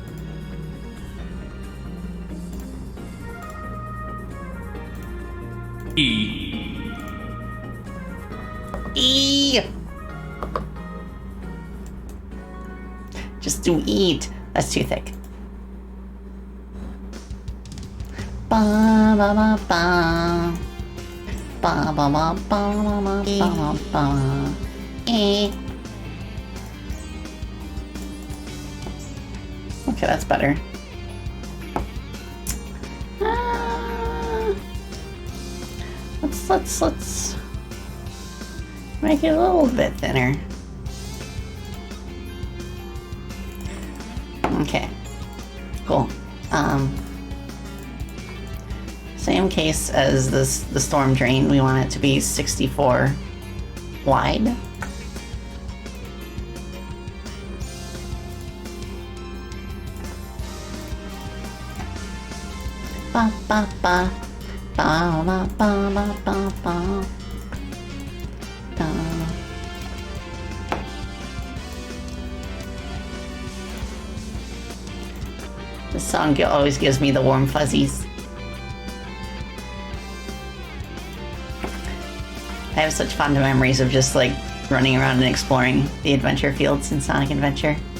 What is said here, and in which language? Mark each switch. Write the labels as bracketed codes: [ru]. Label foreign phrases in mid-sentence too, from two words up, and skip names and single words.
[en] E. Just do eat. That's too thick. Ba ba ba ba. Ba ba ba ba ba ba ba. E. Okay, that's better. Let's make it a little bit thinner. Okay, cool. Same case as the storm drain. We want it to be 64 wide. Ba ba ba. Ba ba ba ba ba ba. Da. This song always gives me the warm fuzzies. I have such fond memories of just like running around and exploring the adventure fields in Sonic Adventure.